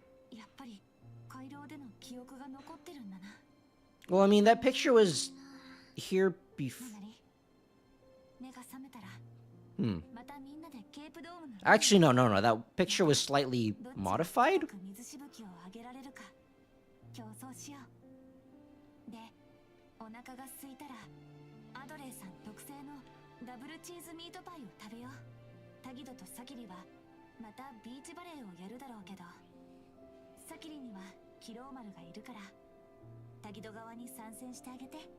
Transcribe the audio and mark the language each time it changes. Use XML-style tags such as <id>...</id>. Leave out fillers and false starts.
<ja>やっぱり回廊での記憶が残ってるんだな。</ja> <en>Well, I mean, that picture was here before.</en> <ja>目が覚めたら、 またみんなでケープドームの</ja> <en>Actually, no. That picture was slightly modified.</en> <ja>水しぶきを上げられるか競争しよう。で、お腹が空いたらアドレーさん特製のダブルチーズミートパイを食べよう。タギドとサキリはまたビーチバレーをやるだろうけど、サキリにはキローマルがいるからタギド側に参戦してあげて。</ja>